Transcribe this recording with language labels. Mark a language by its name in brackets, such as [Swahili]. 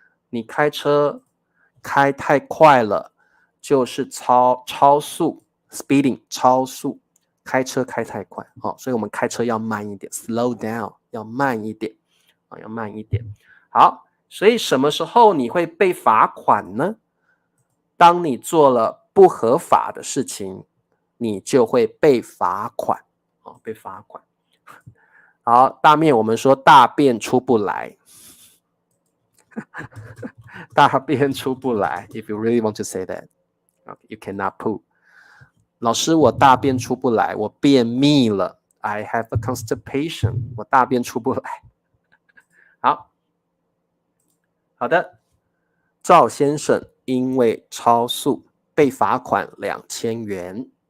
[Chinese] 你开车开太快了，就是超速 speeding 超速，开车开太快所以我们开车要慢一点 [English] slow down [Chinese] 要慢一点好，所以什么时候你会被罚款呢？当你做了不合法的事情，你就会被罚款被罚款。好，大面我们说大便出不来。大便出不来 [English] if you really want to say that you cannot poo。 [Chinese] 老师，我大便出不来，我便秘了， [English] I have a constipation， [Chinese] 我大便出不来。好的。赵先生因为超速被罚款2000元。